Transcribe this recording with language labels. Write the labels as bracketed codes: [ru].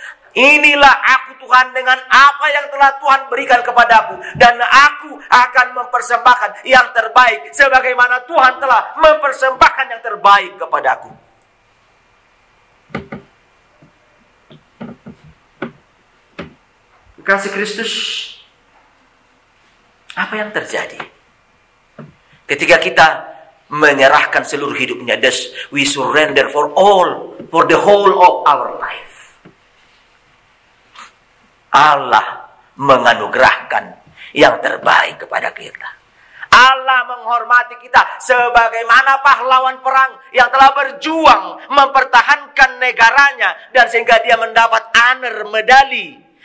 [id] Inilah aku Tuhan dengan apa yang telah Tuhan berikan kepadaku, dan aku akan mempersembahkan yang terbaik sebagaimana Tuhan telah mempersembahkan yang terbaik kepadaku. Kasih Kristus, apa yang terjadi ketika kita menyerahkan seluruh hidupnya? [en] Thus we surrender for the whole of our life. [id] Allah menganugerahkan yang terbaik kepada kita. Allah menghormati kita sebagaimana pahlawan perang yang telah berjuang mempertahankan negaranya dan sehingga dia mendapat honor medali.